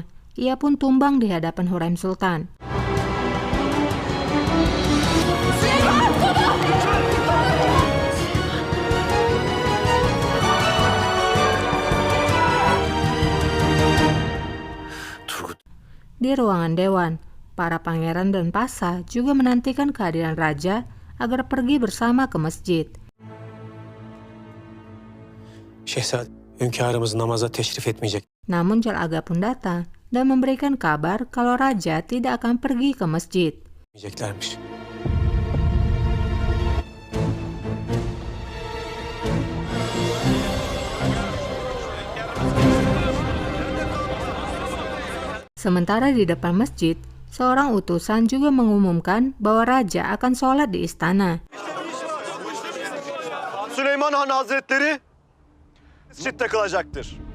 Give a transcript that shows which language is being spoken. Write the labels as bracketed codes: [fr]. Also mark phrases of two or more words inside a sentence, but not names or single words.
[id] Ia pun tumbang di hadapan Hurrem Sultan. Di ruangan dewan, para pangeran dan pasa juga menantikan kehadiran Raja agar pergi bersama ke masjid. [tr] Şehzade, hünkârımız namaza teşrif etmeyecek. [id] Namun Jal Aga pun datang dan memberikan kabar kalau Raja tidak akan pergi ke masjid. [tr] Etmeyeceklermiş. [id] Sementara di depan masjid, seorang utusan juga mengumumkan bahwa Raja akan sholat di istana. [tr] Süleyman Han Hazretleri mescitte kalacaktır.